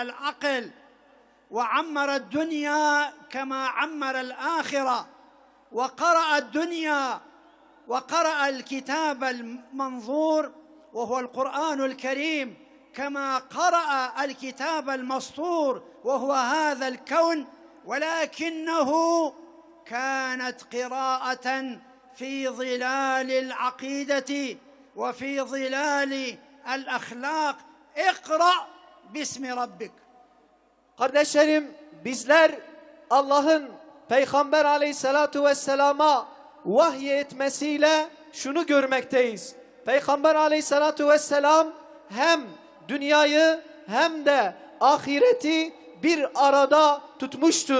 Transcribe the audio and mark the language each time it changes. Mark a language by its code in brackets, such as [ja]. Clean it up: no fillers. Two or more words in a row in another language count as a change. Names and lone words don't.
[ar] العقل، وعمر الدنيا كما عمر الآخرة، وقرأ الدنيا وقرأ الكتاب المنظور وهو القرآن الكريم كما قرأ الكتاب المسطور وهو هذا الكون، ولكنه كانت قراءة في ظلال العقيدة وفي ظلال الأخلاق. اقرأ باسم ربك. [tr] Kardeşlerim, bizler Allah'ın Peygamber [ar] عليه الصلاة والسلام [tr] vahiy etmesiyle şunu görmekteyiz. Peygamber [ar] عليه الصلاة والسلام [tr] hem dünyayı hem de ahireti bir arada tutmuştur.